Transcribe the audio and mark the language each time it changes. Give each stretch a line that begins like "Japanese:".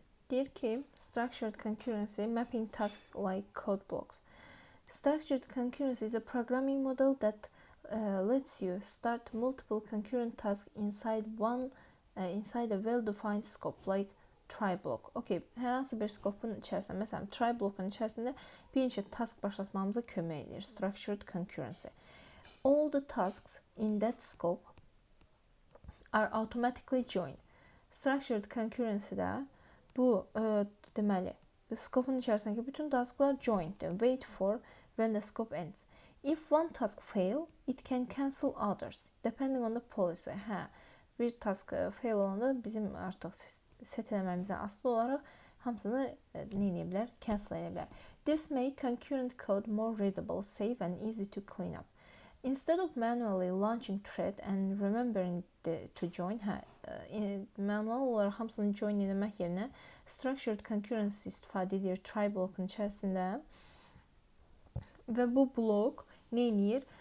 Azerbaijani: Deyir ki,
English: structured concurrency mapping tasks like code blocks. Structured concurrency is a programming model that lets you start multiple concurrent tasks inside a well-defined scope, like try block.
Azerbaijani: Okay, hər hansı bir scope'un içərisində, məsələn, try block'un içərisində bir neçə task başlatmamıza kömək edir. Structured concurrency.
English: all the tasks in that scope are automatically joined.
Azerbaijani: Structured concurrency-də bu deməli scope-un içərisindəki bütün tasklar joined.
English: Wait for when the scope ends. If one task fail, it can cancel others depending on the policy.
Azerbaijani: Bir task fail olanda bizim artıq set eləməyimizdən asılı olaraq hamısını nə edə bilər? Cancel edə bilər.
English: This make concurrent code more readable, safe and easy to clean up. Instead of manually launching thread and remembering to join,
Azerbaijani: manual olaraq hamısını join etmək yerinə structured concurrency istifadə edir try blokun içərisində və bu blok nə edir?